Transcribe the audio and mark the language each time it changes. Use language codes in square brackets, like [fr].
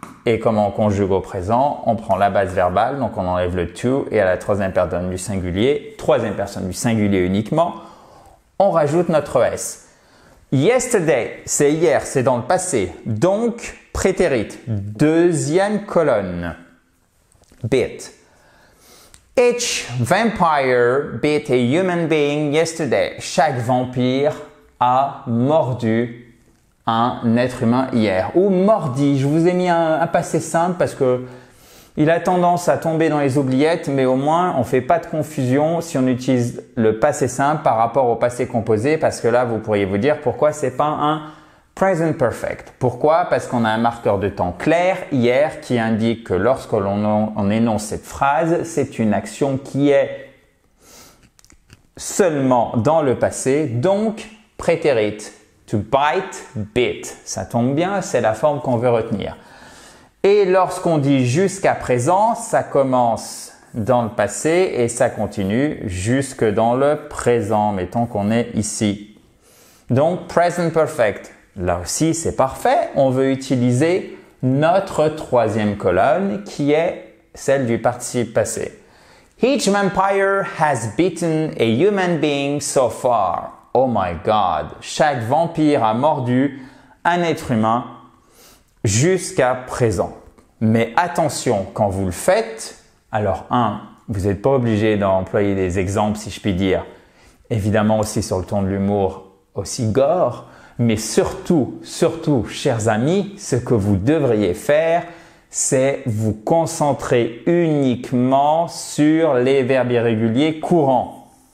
[fr] Et comment on conjugue au présent? On prend la base verbale, donc on enlève le to, et à la troisième personne du singulier uniquement, on rajoute notre S. Yesterday, c'est hier, c'est dans le passé. Donc, prétérit, deuxième colonne, bit. [en] Each vampire bit a human being yesterday. [fr] Chaque vampire a mordu un être humain hier. Ou mordi. Je vous ai mis un passé simple parce que il a tendance à tomber dans les oubliettes, mais au moins on fait pas de confusion si on utilise le passé simple par rapport au passé composé, parce que là vous pourriez vous dire pourquoi c'est pas un present perfect. Pourquoi? Parce qu'on a un marqueur de temps clair hier qui indique que lorsque l'on énonce cette phrase, c'est une action qui est seulement dans le passé, donc prétérit. [en] To bite, bit. [fr] Ça tombe bien, c'est la forme qu'on veut retenir. Et lorsqu'on dit jusqu'à présent, ça commence dans le passé et ça continue jusque dans le présent, mettons qu'on est ici. Donc, present perfect. Là aussi, c'est parfait. On veut utiliser notre troisième colonne qui est celle du participe passé. [en] Each vampire has bitten a human being so far. Oh my God! [fr] Chaque vampire a mordu un être humain jusqu'à présent. Mais attention, quand vous le faites, alors vous n'êtes pas obligé d'employer des exemples, si je puis dire. Évidemment aussi sur le ton de l'humour, aussi gore. Mais surtout, chers amis, ce que vous devriez faire, c'est vous concentrer uniquement sur les verbes irréguliers courants.